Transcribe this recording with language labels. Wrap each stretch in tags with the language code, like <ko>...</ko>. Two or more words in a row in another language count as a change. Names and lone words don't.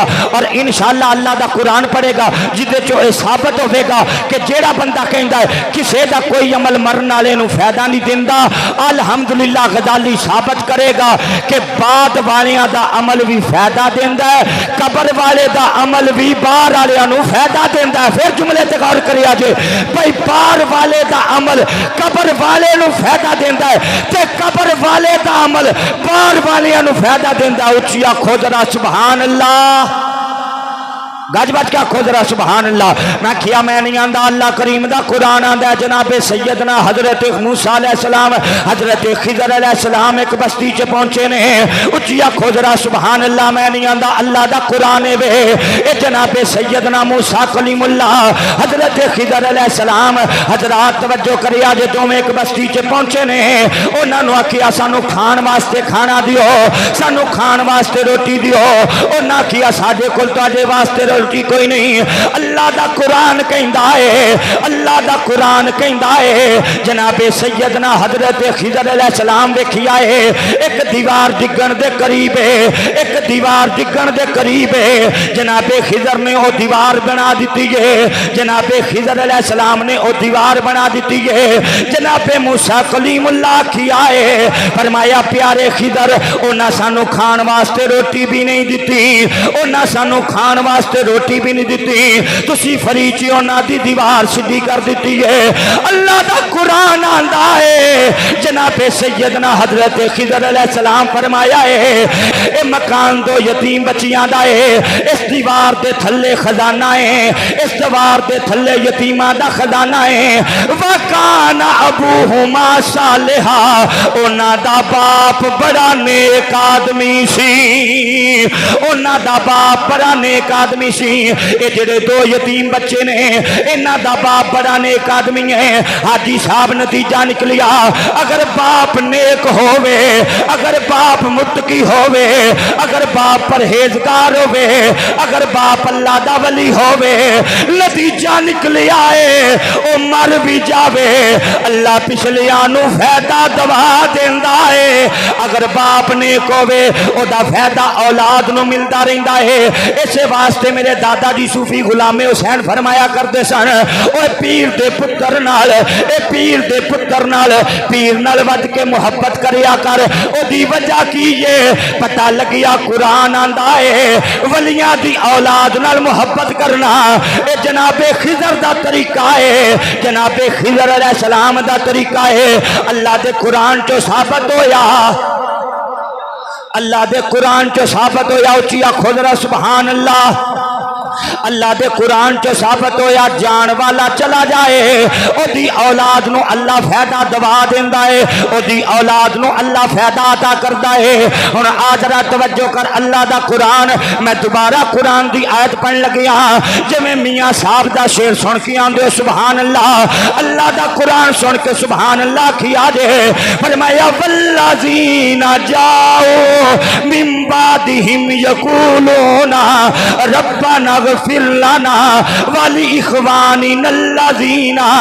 <pa>اور انشاءاللہ اللہ دا قرآن پڑھے گا جدے چو اے ثابت ہوے گا کہ جیڑا بندہ کہندا ہے کسے دا کوئی عمل مرن والے نو فائدہ نہیں دیندا الحمدللہ غزالی ثابت کرے گا کہ بعد والیاں دا عمل بھی فائدہ دیندا ہے قبر والے دا عمل بھی باہر والیاں نو فائدہ دیندا ہے پھر جملے تے غور کریا جے بھئی باہر والے دا عمل قبر والے نو فائدہ دیندا ہے تے قبر والے دا عمل باہر والیاں نو فائدہ دیندا ہے اونچی آکھو ذرا</pa> <ar>سبحان اللہ</ar> <pa>گج بج کیا کھو ذرا</pa> <ar>سبحان اللہ</ar> <pa>میں کیا میں نہیں آندا اللہ کریم دا قرآن آندا جناب سیدنا حضرت موسیٰ</pa> <ar>علیہ السلام</ar> <pa>حضرت خضر</pa> <ar>علیہ السلام</ar> <pa>ایک بستی چ پہنچے نے اچیا کھو ذرا</pa> <ar>سبحان اللہ</ar> <pa>میں نہیں آندا اللہ دا قرآن وے اے جناب سیدنا موسیٰ کلیم اللہ حضرت خضر</pa> <ar>علیہ السلام</ar> <pa>حضرات توجہ کریا جے دوویں ایک بستی چ پہنچے نے انہاں نو آکھیا سانو کھان واسطے کھانا دیو سانو کھان واسطے روٹی دیو انہاں کیا ساڈے کول تواڈے واسطے روٹی کوئی نہیں اللہ دا قرآن کہندا ہے اللہ دا قرآن کہندا ہے جناب سیدنا حضرت خضر</pa> <ar>علیہ السلام</ar> <pa>ویکھیا ہے ایک دیوار ڈگن دے قریب ہے ایک دیوار ڈگن دے قریب ہے جناب خضر نے او دیوار بنا دیتی ہے جناب خضر</pa> <ar>علیہ السلام</ar> <pa>نے او دیوار بنا دیتی ہے جناب موسیٰ کلیم اللہ کیا ہے فرمایا پیارے خضر انہاں سانو کھان واسطے روٹی بھی نہیں دیتی انہاں سانو کھان واسطے روٹی بھی نہیں دیتی تسی فریچی انہاں دی دیوار سیدھی کر دیتی ہے اللہ دا قرآن آندا ہے جناب سیدنا حضرت خضر</pa> <ar>علیہ السلام</ar> <pa>فرمایا ہے اے مکان دو یتیم بچیاں دا ہے اس دیوار دے تھلے خزانہ ہے اس دیوار دے تھلے یتیماں دا خزانہ ہے</pa> <ar>وکان ابوہما صالحا</ar> <pa>انہاں دا باپ بڑا نیک آدمی سی انہاں دا باپ بڑا نیک آدمی سی اے جڑے دو یتیم بچے نے انہاں دا باپ بڑا نیک آدمی ہے حاجی صاحب نتیجہ نکلیا اگر باپ نیک ہووے اگر باپ متقی ہووے اگر باپ پرہیزگار ہووے اگر باپ اللہ دا ولی ہووے نتیجہ نکلیا ہے او مر بھی جاوے اللہ پچھلیاں نو فائدہ دوا دیندا ہے اگر باپ نیک ہووے او دا فائدہ اولاد نو ملدا رہندا ہے اسے واسطے میرے دادا جی صوفی غلام حسین فرمایا کرتے سن اوے پیر دے پتر نال اے پیر دے پتر نال پیر نال ود کے محبت کریا کر او دی وجہ کی یہ پتہ لگیا قرآن آندا ہے ولیاں دی اولاد نال محبت کرنا اے جناب خضر دا طریقہ ہے جناب خضر</pa> <ar>علیہ السلام</ar> <pa>دا طریقہ ہے اللہ دے قرآن چو ثابت ہویا اللہ دے قرآن چو ثابت ہویا اچھی خضر</pa> <ar>سبحان اللہ</ar> <pa>اللہ دے قرآن چو ثابت ہویا جان والا چلا جائے او دی اولاد نو اللہ فیدہ دوا دیندا ہے او دی اولاد نو اللہ فیدہ عطا کردا ہے ہن آج را توجہ کر اللہ دا قرآن میں دوبارہ قرآن دی آیت پڑھ لگیا جے میں میاں صاحب دا شعر سن کے آندے</pa> <ar>سبحان اللہ</ar> <pa>اللہ دا قرآن سن کے</pa> <ar>سبحان اللہ</ar> <pa>کیا جے فرمایا</pa> <ar>والذین جاؤ من بعدہم یقولون ربنا اغفر لنا ولإخواننا الذین</ar>